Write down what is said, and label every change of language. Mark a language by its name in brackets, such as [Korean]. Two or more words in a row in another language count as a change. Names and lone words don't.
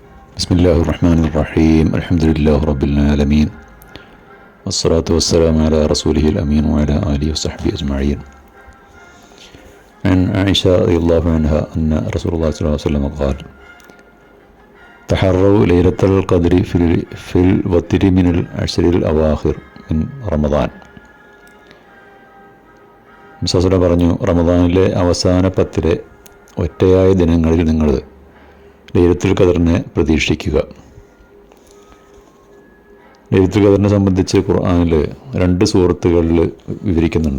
[Arabic] بسم الله الرحمن الرحيم الحمد لله رب العالمين والصلاة والسلام على رسوله الأمين وعلى آله وصحبه أجمعين. عن عائشة رضي الله عنها أن رسول الله صلى الله عليه وسلم قال: تحروا ليلة القدر في الوتر من العشر الأواخر من رمضان. [Malayalam] മിസ്സസുല പറഞ്ഞു, റമദാനിലെ അവസാന 10 ഒറ്റയായ ദിനങ്ങളിൽ നിങ്ങൾ ലൈലത്തുൽ ഖദറിനെ പ്രതീക്ഷിക്കുക. ലൈലത്തുൽ ഖദറിനെ സംബന്ധിച്ച് ഖുർആനിൽ 2 സൂറത്തുകളിൽ വിവരിക്കുന്നുണ്ട്.